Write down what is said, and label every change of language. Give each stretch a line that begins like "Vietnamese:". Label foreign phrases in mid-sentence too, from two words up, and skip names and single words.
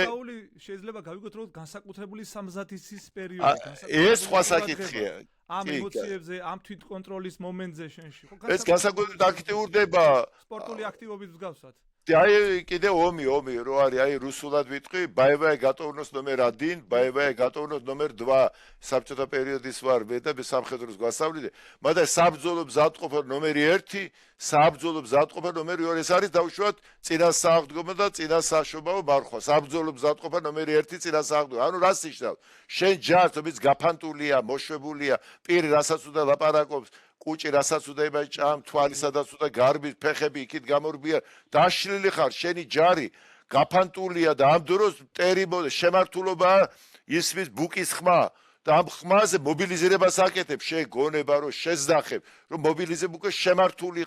Georgian: შეიძლება გავიგოთ რომ განსაკუთრებული სამზადისის პერიოდი, ეს სხვა საკითხია. ამ ემოციებზე, ამ თვითკონტროლის მომენტზე შენში. ეს განსაკუთრებით აქტიურდება სპორტული აქტივობის მსგავსად. აი კიდე ომი რო არის, აი რუსულად ვიტყვი,
Russian: боевая готовность номер 1, боевая готовность номер 2
Georgian: საბჭოთა პერიოდის ვარ მე და სამხედროს გვასწავლიდე, მაგრამ საბრძოლო მზადყოფა номер 1, საბრძოლო მზადყოფა номер 2 ეს არის დაუშვათ წინასააღდგომო და წინასაშობაო მარხვა. საბრძოლო მზადყოფა номер 1 წინასააღდგომო. ანუ რას ნიშნავს? შენ ჯარს, რომელიც გაფანტულია, მოშვებულია, პირი რასაც უნდა ლაპარაკობს, კუჭი რასაც უნდა იბაჭამ, თვალისადაც უნდა გარბის, ფეხები იქით გამორბია, დაშლილი ხარ, შენი ჯარი გაფანტულია და ამ დროს ტერიბო შემართულობა ისმის ბუკის ხმა და ამ ხმაზე მობილიზებას აკეთებ, შეგონება რომ შეძახებ, რომ მობილიზება უკვე შემართულიყა.